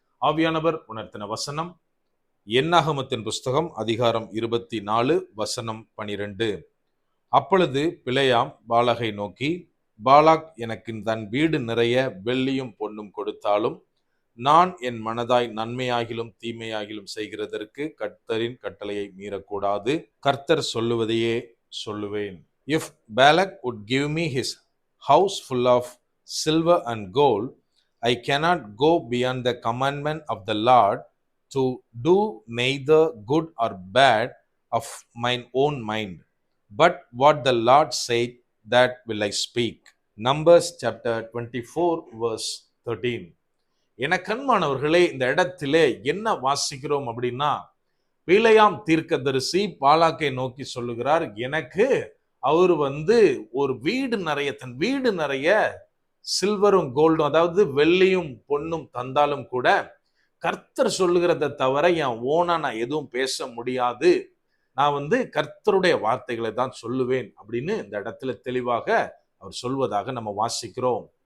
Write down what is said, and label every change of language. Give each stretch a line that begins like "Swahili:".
Tamil: ஆவியானவர் உணர்த்தின வசனம் என்னாகமத்தின் புஸ்தகம் அதிகாரம் 24 வசனம் 12. அப்பொழுது பிலேயாம் பாலாகை நோக்கி, பாலாக் எனக்கு தன் வீடு நிறைய வெள்ளியும் பொன்னும் கொடுத்தாலும் நான் என் மனதாய் நன்மையாகிலும் தீமையாகிலும் செய்கிறதற்கு கர்த்தரின் கட்டளையை மீறக்கூடாது. கர்த்தர் சொல்லுவதையே சொல்லுவேன்.
English: If Balak would give me his house full of silver and gold, I cannot go beyond the commandment of the Lord to do neither good or bad of mine own mind. But what the Lord said, that will I speak. Numbers chapter 24 verse 13.
Tamil: என கண்மானவர்களே, இந்த இடத்திலே என்ன வாசிக்கிறோம் அப்படின்னா, பிலேயாம் தீர்க்கதரிசி பாலாக்கை நோக்கி சொல்லுகிறார், எனக்கு அவர் ஒரு வீடு நிறைய, தன் வீடு நிறைய சில்வரும் கோல்டும், அதாவது வெள்ளியும் பொன்னும் தந்தாலும் கூட கர்த்தர் சொல்லுகிறத தவிர என் ஓனா நான் எதுவும் பேச முடியாது, நான் கர்த்தருடைய வார்த்தைகளை தான் சொல்லுவேன் அப்படின்னு இந்த இடத்துல தெளிவாக அவர் சொல்வதாக நம்ம வாசிக்கிறோம்.